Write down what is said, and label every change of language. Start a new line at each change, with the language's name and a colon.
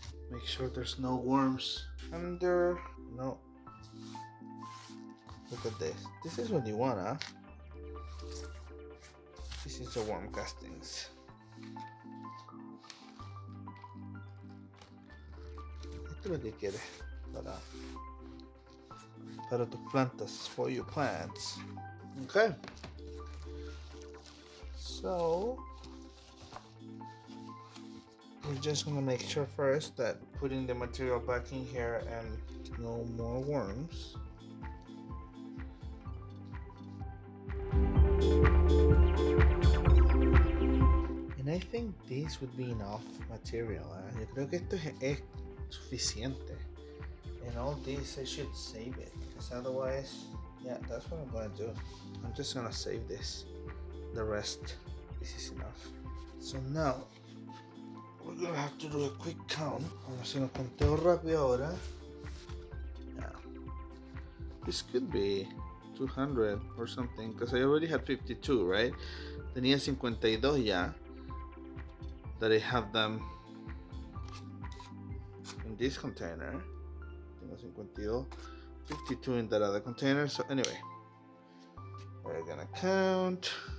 English: Make sure there's no worms under. No. Look at this. This is what you want, huh? This is the worm castings.
Spanish: Esto es lo que quieres para tus plantas,
English: for your plants. Okay. So we're just gonna make sure first that putting the material back in here and no more worms. And I think this would be enough material.
Spanish: Yo creo que esto es suficiente.
English: And all this I should save it, because otherwise, yeah, that's what I'm gonna do. I'm just gonna save this. The rest, this is enough. So now we're gonna have to do a quick count.
Spanish: Vamos a hacer un conteo rápido ahora.
English: Yeah. This could be 200 or something, because I already had 52, right?
Spanish: Tenía 52 ya.
English: That I have them in this container.
Spanish: Tengo 52,
English: 52 in that other container. So anyway, we're gonna count.